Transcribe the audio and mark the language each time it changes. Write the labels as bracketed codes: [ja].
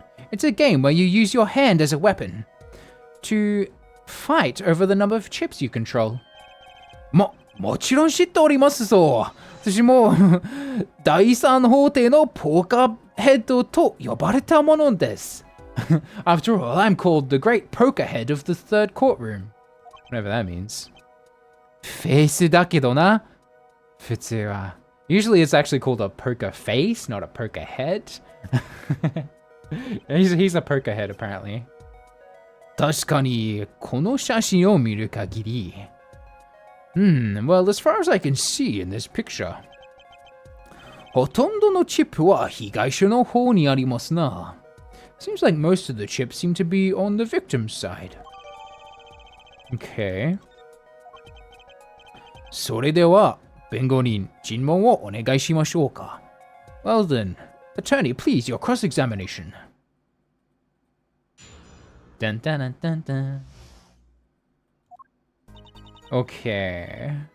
[en] It's a game where you use your hand as a weapon to fight over the number of chips you control. [ja] もちろん知っておりますぞ。私も第三法廷のポーカーヘッドと呼ばれたものです。 [en] After all, I'm called the great poker head of the third courtroom. Whatever that means. [ja] フェイスだけどな。普通は。 [en] Usually it's actually called a poker face, not a poker head. He's a poker head, apparently. [ja] 確かに、この写真を見る限り。 [en] Well, as far as I can see in this picture, [ja] ほとんどのチップは被害者の方にありますな。 [en] Seems like most of the chips seem to be on the victim's side. Okay. [ja] それでは、弁護人、尋問をお願いしましょうか。 [en] Well then, attorney, please, your cross-examination. Dun dun dun dun dun. Okay.